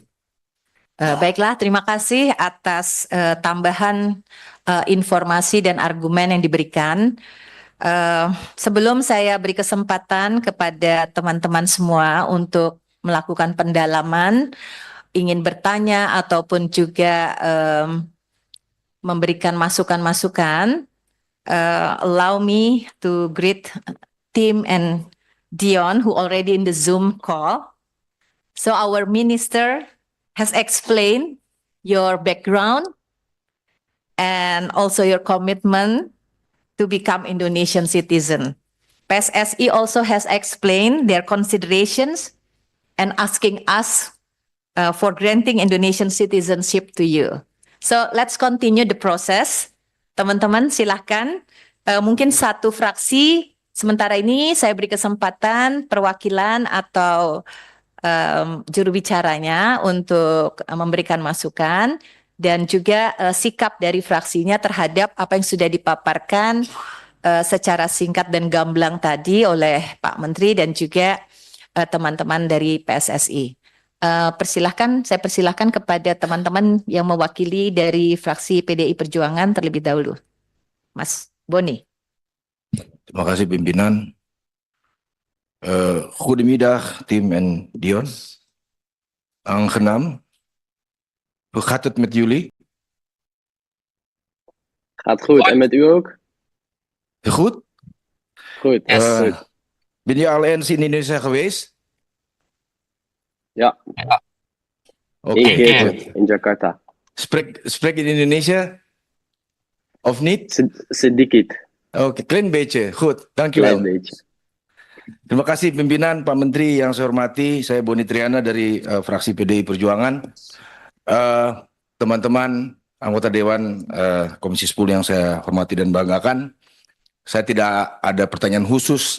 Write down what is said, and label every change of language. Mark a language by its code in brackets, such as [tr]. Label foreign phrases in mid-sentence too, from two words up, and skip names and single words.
[id] Baiklah, terima kasih atas tambahan informasi dan argumen yang diberikan. Sebelum saya beri kesempatan kepada teman-teman semua untuk melakukan pendalaman, ingin bertanya ataupun juga memberikan masukan-masukan, [en] allow me to greet Tim and Dion who already in the Zoom call. So our minister has explained your background and also your commitment to become Indonesian citizen. PSSI also has explained their considerations and asking us for granting Indonesian citizenship to you. So let's continue the process. [id] Teman-teman silahkan, mungkin satu fraksi, sementara ini saya beri kesempatan perwakilan atau juru bicaranya untuk memberikan masukan dan juga sikap dari fraksinya terhadap apa yang sudah dipaparkan secara singkat dan gamblang tadi oleh Pak Menteri dan juga teman-teman dari PSSI. Saya persilahkan kepada teman-teman yang mewakili dari fraksi PDI Perjuangan terlebih dahulu. Mas Boni. Terima kasih pimpinan. [nl] Goedemiddag Tim en Dion. Aangenaam. Hoe gaat het met jullie? Gaat goed, en met u ook? Goed? Goed, goed. Ben je al eens in Indonesia geweest? Ja, Oké. 1 keer in Jakarta. Spreek je Indonesia? Of niet? [id] Sedikit, [nl] Oké, klein beetje. Goed, klein dankjewel. beetje. [id] Terima kasih pimpinan, Pak Menteri yang saya hormati. Saya Boni Triana dari fraksi PDI Perjuangan. Teman-teman anggota Dewan Komisi 10 yang saya hormati dan banggakan, saya tidak ada pertanyaan khusus.